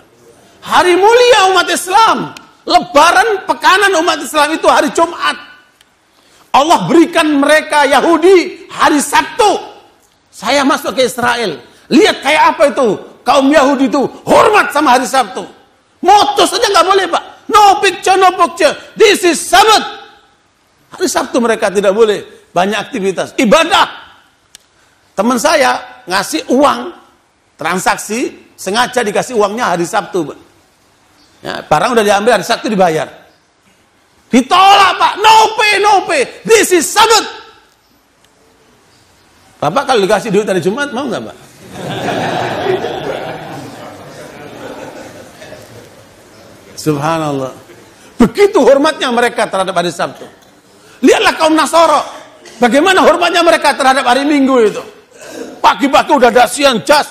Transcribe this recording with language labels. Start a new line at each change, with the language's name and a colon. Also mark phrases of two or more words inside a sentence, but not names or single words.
Indonesian: Hari mulia umat Islam. Lebaran pekanan umat Islam itu hari Jumat. Allah berikan mereka Yahudi hari Sabtu. Saya masuk ke Israel. Lihat kayak apa itu. Kaum Yahudi itu hormat sama hari Sabtu. Moto saja nggak boleh, Pak.
English: No picture, no picture. This is Sabbath.
Indonesian: Hari Sabtu mereka tidak boleh. Banyak aktivitas. Ibadah. Teman saya ngasih uang. Transaksi. Sengaja dikasih uangnya hari Sabtu, Pak. Ya, barang udah diambil, hari Sabtu dibayar. Ditolak, Pak.
English: No pay, no pay. This is Sabbath.
Indonesian: Bapak kalau dikasih duit hari Jumat, mau nggak, Pak? Subhanallah. Begitu hormatnya mereka terhadap hari Sabtu. Lihatlah kaum Nasoro. Bagaimana hormatnya mereka terhadap hari Minggu itu. Pagi-pagi udah ada siang jas.